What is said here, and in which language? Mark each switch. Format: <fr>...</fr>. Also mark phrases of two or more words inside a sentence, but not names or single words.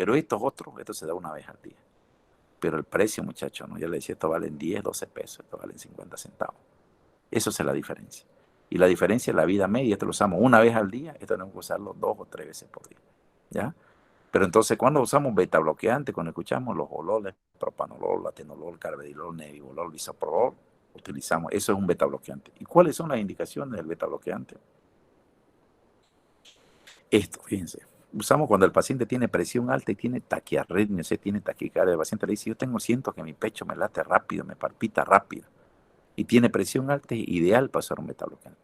<es>Pero estos otros, esto se da 1 vez al día. Pero el precio, muchachos, ¿no? Ya le decía, esto valen 10, 12 pesos, esto valen 50 centavos. Eso es la diferencia. Y la diferencia es la vida media. Esto lo usamos 1 vez al día, esto tenemos que usarlo 2 o 3 veces por día, ¿ya? Pero entonces, cuando usamos beta bloqueante, cuando escuchamos los ololes, propanolol, atenolol, carvedilol, nebivolol, bisoprolol, utilizamos, eso es un beta bloqueante. ¿Y cuáles son las indicaciones del beta bloqueante? Esto, fíjense, usamos cuando el paciente tiene presión alta y tiene taquiarritmia, o sea, tiene taquicardia. El paciente le dice, siento que mi pecho me late rápido, me palpita rápido. Y tiene presión alta, es ideal para usar un beta bloqueante.</es>